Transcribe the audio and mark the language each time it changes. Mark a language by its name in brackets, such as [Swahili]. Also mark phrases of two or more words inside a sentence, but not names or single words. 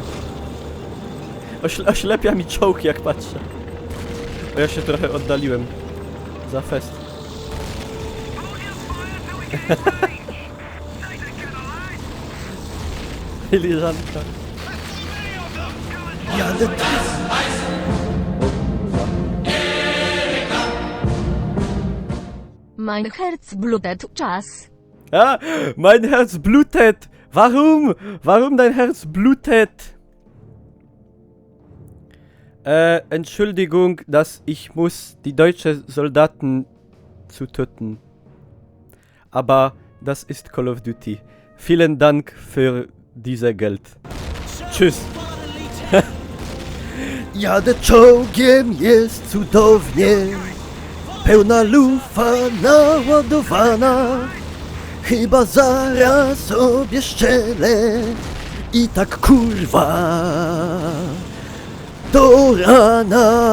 [Polish] Oślepia mi czołg, jak patrzę. Bo ja się trochę oddaliłem. Za fest. Filiżanka. Jadę. [German] Mein Herz blutet. Czas. Ah, mein Herz blutet. Warum? Warum dein Herz blutet? Entschuldigung, dass ich muss die deutsche Soldaten zu töten. Aber das ist Call of Duty. Vielen Dank für diese Geld. Tschüss. [Polish] Jadę czołgiem, jest cudownie. Pełna lufa naładowana. Chyba zaraz sobie szczelę. I tak kurwa do rana.